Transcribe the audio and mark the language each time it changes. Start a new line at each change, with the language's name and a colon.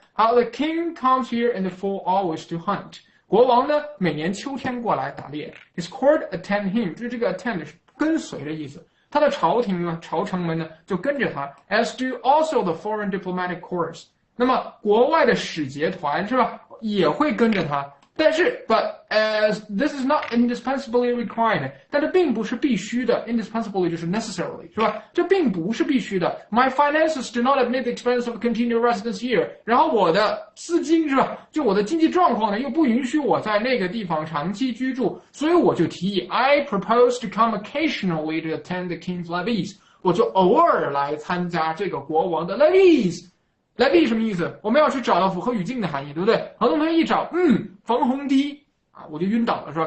English: 好 ，The king comes here in the fall always to hunt。
Chinese: 国王呢每年秋天过来打猎。
English: His court attend him，
Chinese: 就是这个 attend 是跟随的意思。他的朝廷呢，朝臣们呢就跟着他。
English: As do also the foreign diplomatic corps。
Chinese: 那么国外的使节团是吧，也会跟着他。但是
English: ，but as this is not indispensably required，
Chinese: 但这并不是必须的
English: ，indispensably
Chinese: 就是
English: necessarily
Chinese: 是吧？这并不是必须的。
English: My finances do not admit the expense of continued residence here。
Chinese: 然后我的资金是吧？就我的经济状况呢，又不允许我在那个地方长期居住，所以我就提议
English: I propose to come occasionally to attend the king's levees。
Chinese: 我就偶尔来参加这个国王的 levees。levy 什么意思？我们要去找到符合语境的含义，对不对？很多同学一找，防洪堤啊，我就晕倒了，是吧？